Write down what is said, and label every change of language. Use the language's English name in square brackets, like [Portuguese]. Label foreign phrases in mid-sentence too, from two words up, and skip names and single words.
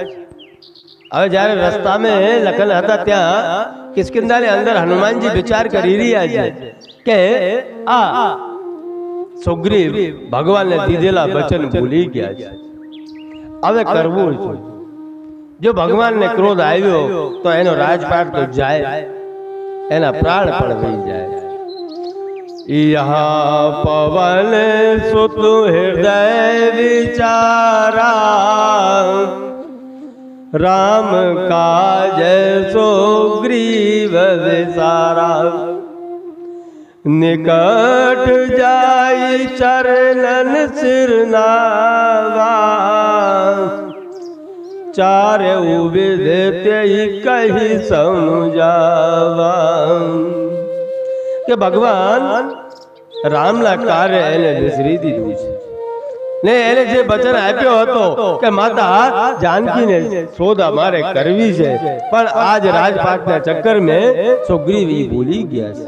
[Gujarati] હવે જયારે રસ્તામાં લખન હતા ત્યાં કિષ્કિંધાની અંદર હનુમાનજી વિચાર કરી રહ્યા છે કે આ સુગ્રીવ ભગવાનને દીધેલા વચન ભૂલી ગયા છે, હવે કરવું છે. જો ભગવાનને ક્રોધ આવ્યો તો એનો રાજપાટ તો જાય, એના પ્રાણ પણ વહી જાય. [Hindi] यहाँ पवन सुत हृदय विचारा, राम काज सुग्रीव विसारा. निकट जाई चरणन सिरनावा, चारे विधि कही समझावा. [Gujarati] કે ભગવાન રામના કાર્ય એને વિસરી દીધું છે ને એને જે વચન આપ્યો હતો કે માતા જાનકીને શોધ અમારે કરવી છે, પણ આજ રાજપાટના ચક્કરમાં સુગ્રીવ ભૂલી ગયા છે.